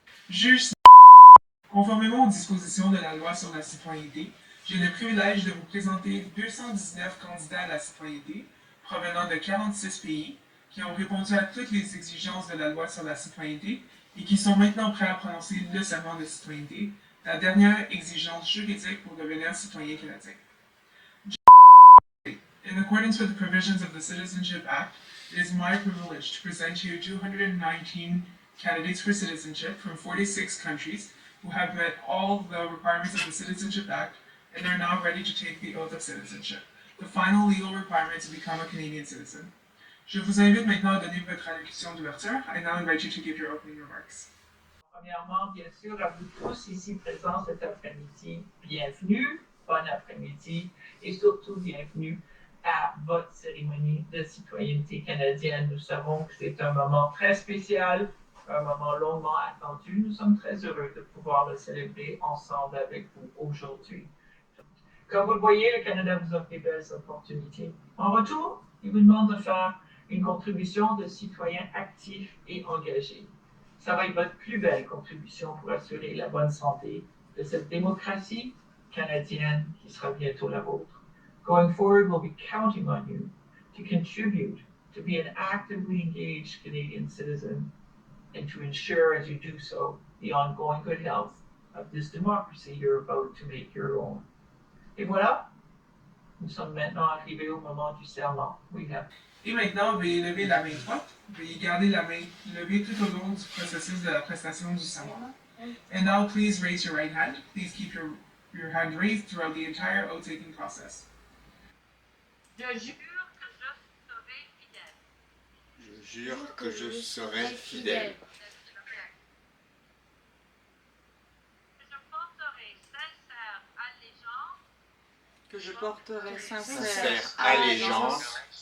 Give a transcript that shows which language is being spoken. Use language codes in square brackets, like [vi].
[fr] Juge, conformément aux dispositions de la loi sur la citoyenneté, j'ai le privilège de vous présenter 219 candidats à la citoyenneté provenant de 46 pays qui ont répondu à toutes les exigences de la loi sur la citoyenneté et qui sont maintenant prêts à prononcer le serment de citoyenneté, la dernière exigence juridique pour devenir citoyen canadien. [en] In accordance with the provisions of the Citizenship Act, it is my privilege to present to you 219 candidates for citizenship from 46 countries who have met all the requirements of the Citizenship Act and are now ready to take the oath of citizenship, the final legal requirement to become a Canadian citizen. [fr] Je vous invite maintenant à donner votre allocution d'ouverture. [en] I now invite you to give your opening remarks. [fr] Premièrement, bien sûr, à vous tous ici présents cet après-midi, bienvenue, bon après-midi et surtout bienvenue à votre cérémonie de citoyenneté canadienne. Nous savons que c'est un moment très spécial, un moment longuement attendu. Nous sommes très heureux de pouvoir le célébrer ensemble avec vous aujourd'hui. Comme vous le voyez, le Canada vous offre des belles opportunités. En retour, il vous demande de faire une contribution de citoyen actif et engagé. Ça va être votre plus belle contribution pour assurer la bonne santé de cette démocratie canadienne qui sera bientôt la vôtre. [en] Going forward, we'll be counting on you to contribute to be an actively engaged Canadian citizen and to ensure, as you do so, the ongoing good health of this democracy you're about to make your own. [fr] Et voilà, nous sommes maintenant arrivés au moment du serment. Et maintenant, veuillez lever la main droite. Veuillez garder la main levée tout au long du processus de la prestation du serment. [en] And now please raise your right hand. Please keep your hand raised throughout the entire oath-taking process. [fr] Je jure que je serai fidèle. Je jure que je serai fidèle. Que je porterai sincère Sincère allégeance